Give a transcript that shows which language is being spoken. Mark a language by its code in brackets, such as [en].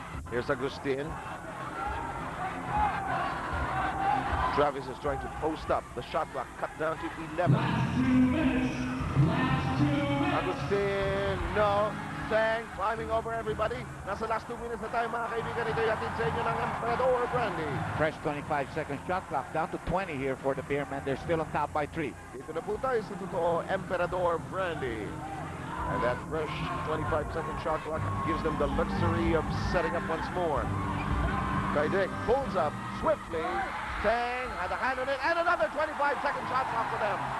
[en] Here's Agustin. Travis is trying to post up. The shot clock cut down to 11. Agustin, no. Tang, climbing over everybody. [tl] Nasa last 2 minutes na tayo, mga kaibigan. Ito'y atin sa inyo ng Emperador Brandy. [en] Fresh 25-second shot clock. Down to 20 here for the Beermen. They're still on top by 3. [tl] Dito na po tayo sa totoo, Emperador Brandy. [en] And that fresh 25-second shot clock gives them the luxury of setting up once more. Caidic pulls up swiftly. Tang had a hand on it, and another 25-second shot clock for them.